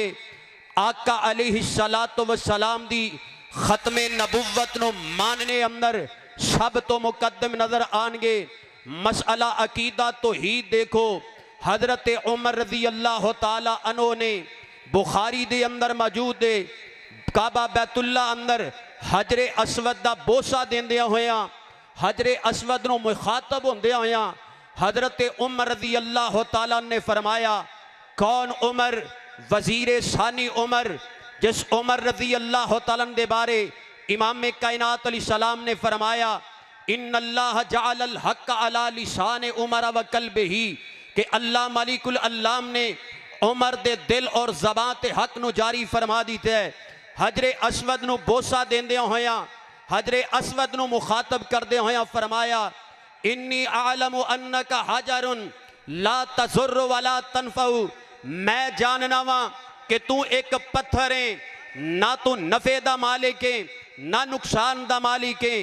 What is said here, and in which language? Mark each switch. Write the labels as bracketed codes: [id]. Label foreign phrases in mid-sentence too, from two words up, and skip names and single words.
[pa] आका [ar] علیہ الصلاۃ والسلام [pa] دی ختمِ نبوت نوں مننے اندر سب توں مقدم نظر آئیں گے. مسئلہ عقیدہ توحید ویکھو، حضرت عمر [ar] رضی اللہ تعالیٰ عنہ [pa] نے بخاری دے اندر موجود ہے، کعبہ بیت اللہ اندر حجرِ اسود دا بوسہ دیندے ہویا، حجرِ اسود نوں مخاطب ہوندے ہویا حضرت عمر [ar] رضی اللہ تعالیٰ [pa] نے فرمایا، کون عمر? وزیر ثانی عمر، جس عمر [ar] رضی اللہ تعالیٰ [pa] دے بارے امامِ کائنات علیہ السلام نے فرمایا, [ar] إن الله جعل الحق على لسان عمر وقلبه, [pa] کہ اللہ مالک العلام نے عمر دے دل اور زبان تے حق نوں جاری فرما دتے ہے. حجرِ اسود نوں بوسہ دیندے ہویا، حجرِ اسود نوں مخاطب کردے ہویا فرمایا, [ar] إني أعلم أنك حجر لا تضر ولا تنفع, [pa] میں جاننا واں کہ توں اک پتھر ہے، نہ توں نفعے دا مالک ہے نہ نقصان دا مالک ہے.